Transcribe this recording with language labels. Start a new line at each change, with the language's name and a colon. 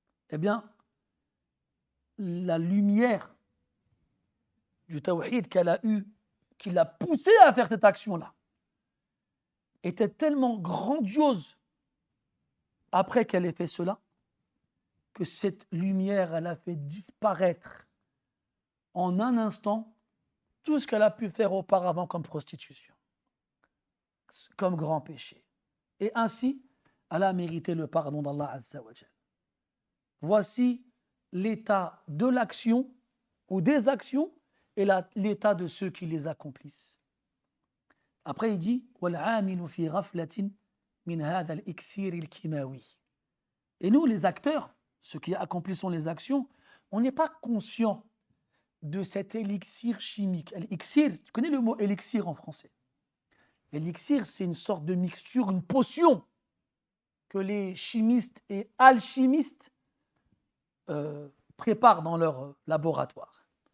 French: Eh bien, la lumière du tawhid qu'elle a eue, qui l'a poussée à faire cette action-là, était tellement grandiose après qu'elle ait fait cela, que cette lumière, elle a fait disparaître en un instant tout ce qu'elle a pu faire auparavant comme prostitution, comme grand péché. Et ainsi, elle a mérité le pardon d'Allah Azza wa Jal. Voici l'état de l'action ou des actions et l'état de ceux qui les accomplissent. Après, il dit
Arabic: وَالْعَامِلُ فِي غَفْلَةٍ مِنْ هَذَا الْإِكْسِيرِ الْكِيمَاوِي.
French: Et nous, les acteurs, ceux qui accomplissons les actions, on n'est pas conscient de cet élixir chimique. Élixir, tu connais le mot élixir en français? L'élixir, c'est une sorte de mixture, une potion que les chimistes et alchimistes préparent dans leur laboratoire.